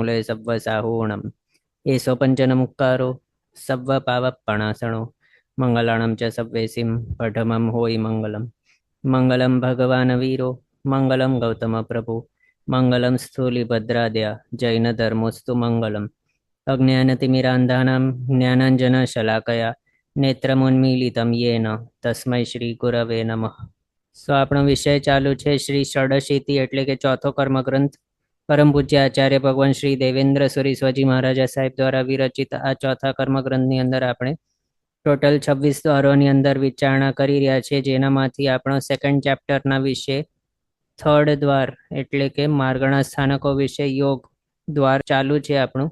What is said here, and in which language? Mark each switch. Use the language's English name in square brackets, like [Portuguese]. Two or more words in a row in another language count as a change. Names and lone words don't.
[Prakrit languages] लय सव्वसाहूणं एषो पञ्चनमुक्कारो सव्वपावपणासणो मङ्गलाणं च सव्वेसिं पठमं होयि मङ्गलं [Sanskrit] मङ्गलं भगवान् वीरो मङ्गलं गौतमप्रभु मङ्गलं स्थूलिभद्राद्या जैनधर्मोऽस्तु मङ्गलम् अज्ञानतिमिरान्धानां ज्ञानाञ्जनशलाकया नेत्रमुन्मीलितं येन तस्मै श्रीगुरवे नमः। [Gujarati] આપણો વિષય ચાલુ છે શ્રી ષડશીતિ એટલે કે ચોથો કર્મગ્રંથ પરમ પૂજ્ય આચાર્ય ભગવાન શ્રી દેવેન્દ્ર સુરી સ્વજી મહારાજા સાહેબ દ્વારા વિરચિત આ ચોથા કર્મગ્રંથની અંદર આપણે ટોટલ 26 દ્વારોની અંદર વિચારણા કરી રહ્યા છે, જેનામાંથી આપણો [English] second chapterના [Gujarati] વિશે થર્ડ દ્વાર એટલે કે માર્ગણા સ્થાનકો વિશે યોગ દ્વાર ચાલુ છે આપણું.